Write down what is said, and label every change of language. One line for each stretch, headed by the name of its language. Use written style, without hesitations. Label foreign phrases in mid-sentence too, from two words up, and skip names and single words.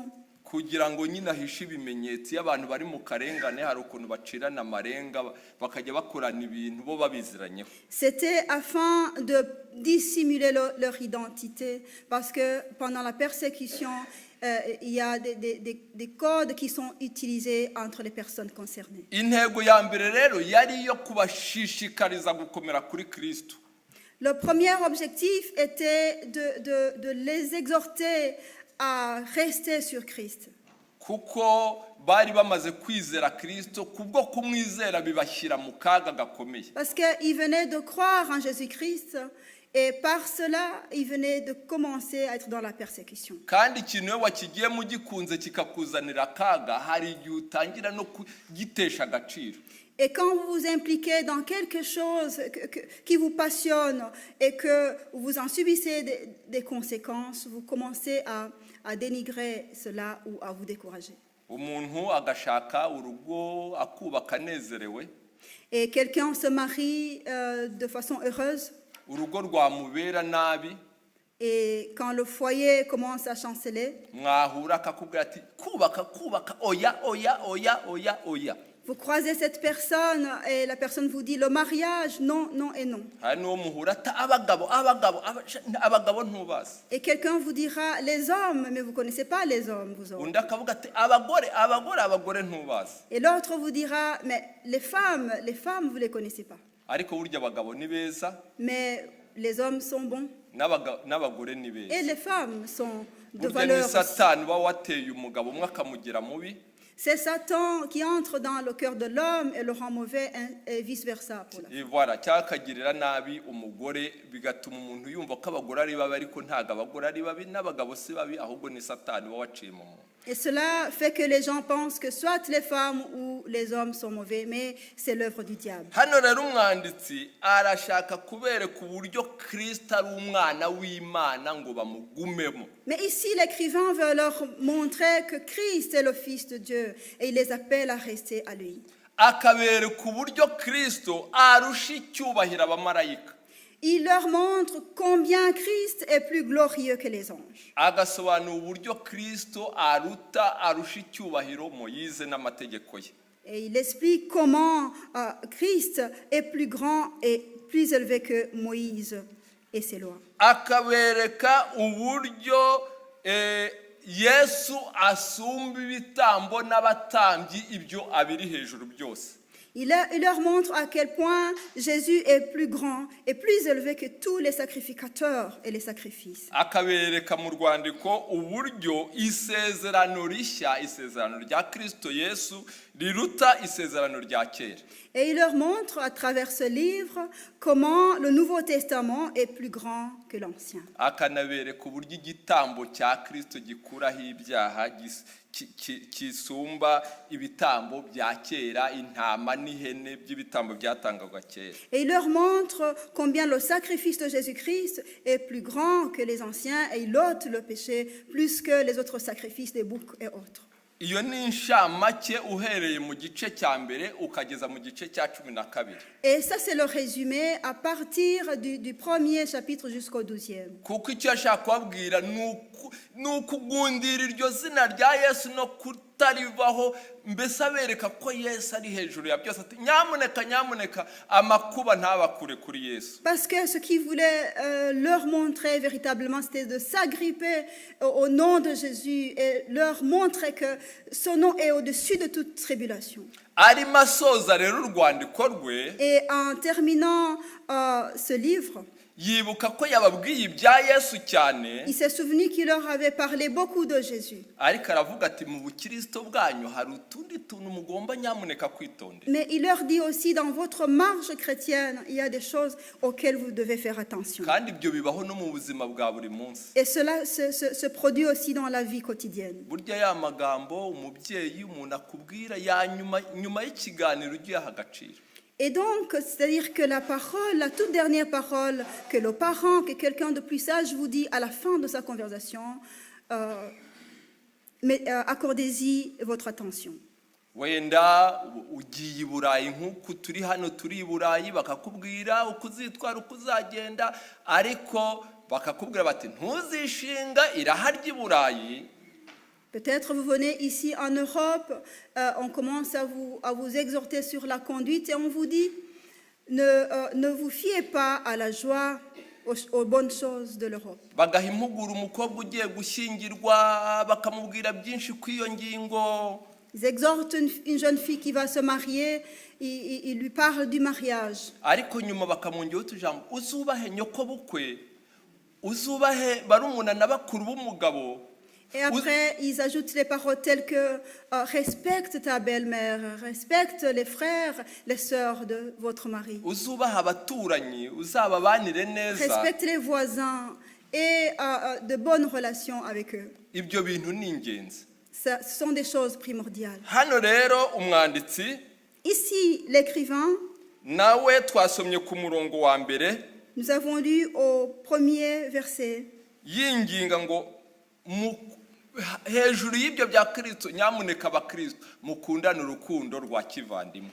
Kinyarwanda: kugira ngo nyine ahishe ibimenyetso. Iyo abantu bari mu karengane hari ukuntu bacirana amarenga bakajya bakorana ibintu bo babiziranyeho.
French: C'était afin de dissimuler leur identité, parce que pendant la persécution, il y a des codes qui sont utilisés entre les personnes concernées.
Kinyarwanda: Intego ya mbere rero yari iyo kubashishikariza gukomera kuri Kristo.
French: Le premier objectif était de les exhorter à rester sur Christ.
Kinyarwanda: Kuko bari bamaze kwizera Kristo, kubwo kumwizera bibashyira mu kaga gakomeye.
French: Parce qu'ils venaient de croire en Jésus-Christ Et par cela, il venait de commencer à être dans la persécution.
Kinyarwanda: kandi ikintu iyo wakigiyemo ugikunze kikakuzanira akaga hari igihe utangira no kugitesha agaciro.
French: Et quand vous vous impliquez dans quelque chose qui vous passionne et que vous en subissez des conséquences, vous commencez à dénigrer cela ou à vous décourager.
Kinyarwanda: Umuntu agashaka urugo akubaka anezerewe,
French: Et quelqu'un se marie de façon heureuse,
Kinyarwanda: urugo rwamubera nabi,
French: et quand le foyer commence à chanceler,
Kinyarwanda: mwahura akakubwira ati kubaka oya oya oya oya oya.
French: vous croisez cette personne et la personne vous dit le mariage, non, non et non.
Kinyarwanda: hari n'uwo muhura ati abagabo ntubazi.
French: Et quelqu'un vous dira les hommes, mais vous ne connaissez pas les hommes, vous autres.
Kinyarwanda: undi akavuga ati abagore ntubazi.
French: Et l'autre vous dira, mais les femmes, vous ne les connaissez pas.
Kinyarwanda: ariko burya abagabo ni beza
French: Mais les hommes sont bons
Kinyarwanda: n'abagore ni
French: et
Kinyarwanda: beza.
French: les femmes sont de
Kinyarwanda: burya ni
French: valeur.
Kinyarwanda: satani uba wateye umugabo umwe akamugira mubi,
French: C'est Satan qui entre dans le cœur de l'homme et le rend mauvais et vice-versa. voilà,
Kinyarwanda: cyangwa akagirira nabi umugore bigatuma umuntu yumva ko abagore ari babi, ariko ntabwo abagore ari babi n'abagabo si babi, ahubwo ni satani uba waciye mu muntu.
French: Et cela fait que les gens pensent que soit les femmes ou les hommes sont mauvais, mais c'est l'œuvre du diable.
Kinyarwanda: hano rero umwanditsi arashaka kubereka uburyo Kristo ari umwana w'Imana ngo bamugumemo.
French: Mais ici, l'écrivain veut leur montrer que Christ est le Fils de Dieu et il les appelle à rester à lui.
Kinyarwanda: akabereka uburyo Kristo arusha icyubahiro abamarayika,
French: Il leur montre combien Christ est plus glorieux que les anges.
Kinyarwanda: agasobanura uburyo Kristo arusha icyubahiro Moyize n'amategeko ye.
French: Et il explique comment Christ est plus grand et plus élevé que Moïse et ses lois.
Kinyarwanda: akabereka uburyo Yesu asumba ibitambo n'abatambyi ibyo abiri hejuru byose.
French: Il leur montre à quel point Jésus est plus grand et plus élevé que tous les sacrificateurs et les sacrifices.
Kinyarwanda: akabereka mu rwandiko uburyo isezerano rishya, isezerano rya Kristo Yesu riruta isezerano rya kera.
French: Et il leur montre à travers ce livre comment le Nouveau Testament est plus grand que l'Ancien.
Kinyarwanda: akanabereka uburyo igitambo cya Kristo gikuraho ibyaha kisumba ibitambo bya kera, intama n'ihene by'ibitambo byatangwaga kera.
French: Et il leur montre combien le sacrifice de Jésus-Christ est plus grand que les anciens et il ôte le péché plus que les autres sacrifices des boucs et autres.
Kinyarwanda: iyo ni inshamake uhereye mu gice cya mbere ukageza mu gice cya 12.
French: Et ça, c'est le résumé à partir du premier chapitre jusqu'au 12e.
Kinyarwanda: kuko icyo ashaka kubabwira ni ukugundira iryo zina rya Yesu no kutarivaho, mbese abereka ko Yesu ari hejuru ya byose, ati nyamuneka amakuba ntabakure kuri Yesu.
French: Parce que ce qu'il voulait leur montrer véritablement, c'était de s'agripper au nom de Jésus et leur montrer que son nom est au-dessus de toute tribulation.
Kinyarwanda: arimo asoza rero urwandiko rwe,
French: Et en terminant ce livre,
Kinyarwanda: yibuka ko yababwiye ibya Yesu cyane,
French: il s'est souvenu qu'il leur avait parlé beaucoup de Jésus.
Kinyarwanda: ariko aravuga ati mu bukristo bwanyu hari utundi tuntu mugomba nyamuneka kwitondera.
French: Mais il leur dit aussi, dans votre marche chrétienne, il y a des choses auxquelles vous devez faire attention.
Kinyarwanda: kandi ibyo bibaho no mu buzima bwa buri munsi.
French: Et cela se produit aussi dans la vie quotidienne.
Kinyarwanda: burya ya magambo umubyeyi umuntu akubwira ya nyuma y'ikiganiro ugiye aha agaciro.
French: Et donc, c'est-à-dire que la parole, la toute dernière parole que le parent, que quelqu'un de plus sage vous dit à la fin de sa conversation, accordez-y votre attention.
Kinyarwanda: wenda ugiye i Burayi nk'uku turi hano turi i Burayi, bakakubwira uko uzitwara uko uzagenda, ariko bakakubwira bati ntuzishinga irahari i Burayi.
French: Peut-être vous venez ici en Europe, on commence à vous exhorter sur la conduite et on vous dit ne vous fiez pas à la joie, aux bonnes choses de l'Europe.
Kinyarwanda: bagaha impuguro umukobwa ugiye gushyingirwa bakamubwira byinshi ku iyo ngingo.
French: Ils exhortent une jeune fille qui va se marier, ils lui parlent du mariage.
Kinyarwanda: ariko nyuma bakamwongeraho utujambo, uzubahe nyoko bukwe, uzubahe barumuna na bakuru b'umugabo.
French: Et après, ils ajoutent les paroles telles que respecte ta belle-mère, respecte les frères, les sœurs de votre mari,
Kinyarwanda: uzubaha abaturanyi, uzababanire neza.
French: respecte les voisins et de bonnes relations avec eux.
Kinyarwanda: Ibyo bintu ni ingenzi.
French: Ce sont des choses primordiales.
Kinyarwanda: Hano rero umwanditsi
French: Ici, l'écrivain,
Kinyarwanda: nawe twasomye ku murongo wa mbere
French: nous avons lu au premier verset,
Kinyarwanda: yinginga ngo hejuru y'ibyo bya Kristo nyamuneka abakristo mukundane urukundo rwa kivandimwe.